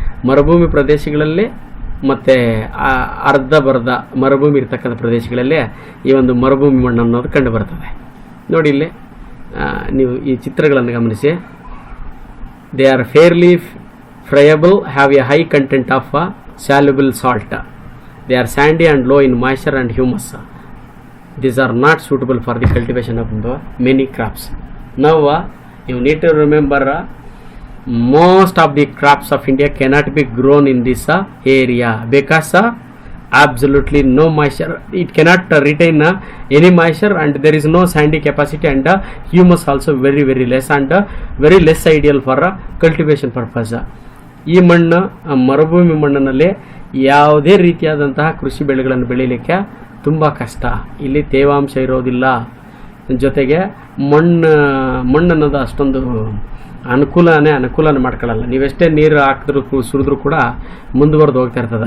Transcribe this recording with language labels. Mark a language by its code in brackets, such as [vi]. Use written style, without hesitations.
[kn] ಮರುಭೂಮಿ ಪ್ರದೇಶಗಳಲ್ಲಿ ಮತ್ತು ಅರ್ಧಬರ್ಧ ಮರುಭೂಮಿ ಇರ್ತಕ್ಕಂಥ ಪ್ರದೇಶಗಳಲ್ಲಿ ಈ ಒಂದು ಮರುಭೂಮಿ ಮಣ್ಣು ಅನ್ನೋದು ಕಂಡು ಬರ್ತದೆ. ನೋಡಿ ಇಲ್ಲಿ ನೀವು ಈ ಚಿತ್ರಗಳನ್ನು ಗಮನಿಸಿ. [en] They are fairly friable, have a high content of soluble salt. They are sandy and low in moisture and humus. These are not suitable for the cultivation of many crops. Now you need to remember most of the crops of India cannot be grown in this area because absolutely no moisture. It cannot retain any moisture, and there is no sandy capacity, and humus also very very less, and very less ideal for cultivation purpose. [kn] ಈ ಮಣ್ಣು ಮರುಭೂಮಿ ಮಣ್ಣಿನಲ್ಲಿ ಯಾವುದೇ ರೀತಿಯಾದಂತಹ ಕೃಷಿ ಬೆಳೆಗಳನ್ನು ಬೆಳೀಲಿಕ್ಕೆ ತುಂಬ ಕಷ್ಟ. ಇಲ್ಲಿ ತೇವಾಂಶ ಇರೋದಿಲ್ಲ, ಜೊತೆಗೆ ಮಣ್ಣು ಅನ್ನೋದು ಅಷ್ಟೊಂದು ಅನುಕೂಲನೇ ಮಾಡ್ಕೊಳ್ಳಲ್ಲ. ನೀವೆಷ್ಟೇ ನೀರು ಹಾಕಿದ್ರು ಸುರಿದ್ರೂ ಕೂಡ ಮುಂದುವರೆದು ಹೋಗ್ತಾ ಇರ್ತದೆ.